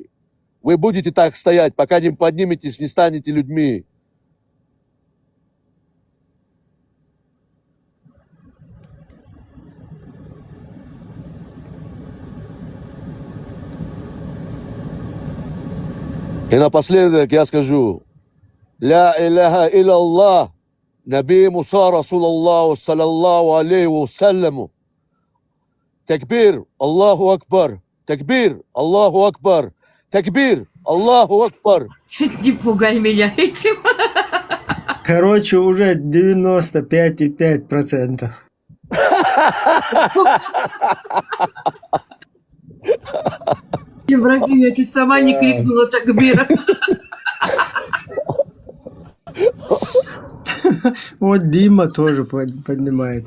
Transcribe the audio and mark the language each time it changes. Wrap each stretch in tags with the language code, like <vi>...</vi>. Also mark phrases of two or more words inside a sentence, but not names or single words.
<ru>Вы будете так стоять, пока не подниметесь, не станете людьми. И напоследок я скажу:</ru> <ar>لا إله إلا الله نبي موسى رسول الله صلى الله عليه وسلم. تكبير الله أكبر. تكبير الله أكبر تكبير الله أكبر.</ar> <ru>Чуть не пугай меня этим. Короче, уже 95,5%. Ибрагим, я чуть сама не крикнула такбир. Вот Дима тоже поднимается.</ru>